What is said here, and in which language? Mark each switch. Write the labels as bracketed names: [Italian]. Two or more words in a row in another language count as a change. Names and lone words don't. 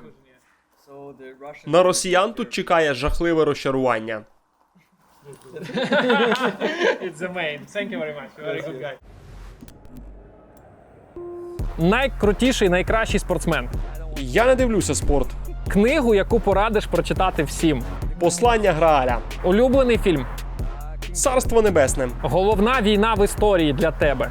[Ukrainian] На росіян тут чекає жахливе розчарування. [English] It's the main. Thank you very much. Very good guy. [Ukrainian] Найкрутіший, найкращий спортсмен. Я не дивлюся спорт. Книгу, яку порадиш прочитати всім. Послання Грааля. Улюблений фільм. Царство небесне. Головна війна в історії для тебе.